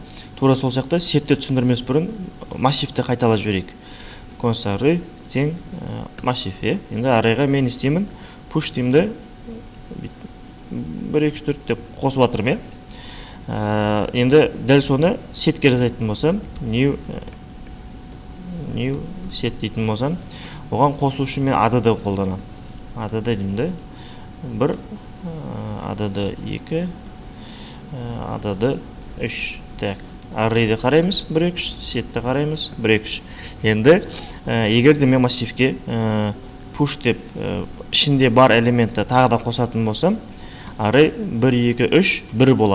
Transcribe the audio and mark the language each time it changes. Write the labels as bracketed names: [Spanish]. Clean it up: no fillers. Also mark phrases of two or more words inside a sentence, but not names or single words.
[Kazakh] Тура сол сияқты сетте түсіндірмес бұрын массивті қайталап жіберейік. [English] Const array [Kazakh] тең массив. Енді arrayға мен істеймін, push деймді 1, 2, 4 деп қосып атырмын. Енді дәл соны сетке жазайтын болсам, [English] new set [Kazakh] дейтін болсам, оған қосу үшін мен add қолданам. Add деймді 1, [English] add 2, add 3. [Kazakh] Так, array'ді қараймыз 1, 2, 3, setті қараймыз 1, 2, 3. Енді егер де мен массивке push деп ішінде бар элементті тағы да қосатын болсам, array 1, 2, 3, 1 болады.